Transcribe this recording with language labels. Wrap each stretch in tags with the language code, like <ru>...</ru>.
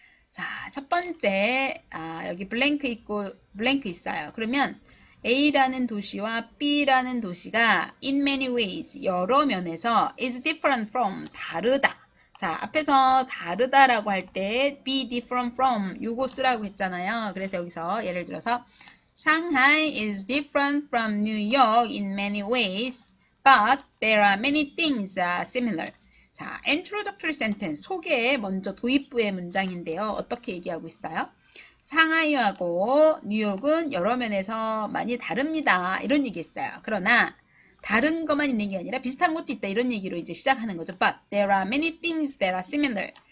<ko>자, 첫 번째 여기 블랭크 있고 블랭크 있어요. 그러면 A라는 도시와 B라는 도시가</ko> <en>in many ways</en> <ko>여러 면에서</ko> <en>is different from</en> <ko>다르다. 자, 앞에서 다르다라고 할 때 be different from 요거 쓰라고 했잖아요. 그래서 여기서 예를 들어서</ko> <en>Shanghai is different from New York in many ways, but there are many things similar.</en> <ko>자, introductory sentence 소개 먼저 도입부의 문장인데요. 어떻게 얘기하고 있어요? 상하이하고 뉴욕은 여러 면에서 많이 다릅니다. 이런 얘기 했어요. 그러나 다른 것만 있는 게 아니라 비슷한 것도 있다. 이런 얘기로 이제 시작하는 거죠.</ko> <en>But there are many things that are similar.</en>